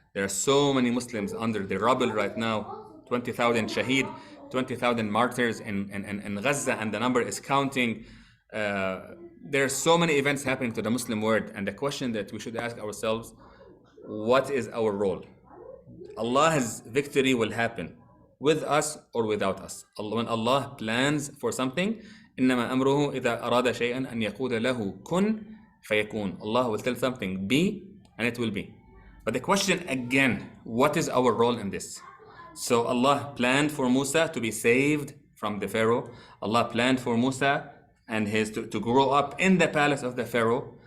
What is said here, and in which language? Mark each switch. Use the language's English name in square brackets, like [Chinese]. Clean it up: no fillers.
[English] There are so many Muslims under the rubble right now, 20,000 shaheed, 20,000 martyrs in Gaza, and the number is counting. There are so many events happening to the Muslim world, and the question that we should ask ourselves, what is our role? Allah's victory will happen with us or without us. When Allah plans for something, [Arabic] إنما أمره إذا أراد شيئا أن يقول له كن فيكون. [English] Allah will tell something be, and it will be. But the question again, what is our role in this? So Allah planned for Musa to be saved from the Pharaoh. Allah planned for Musa and his to grow up in the palace of the Pharaoh.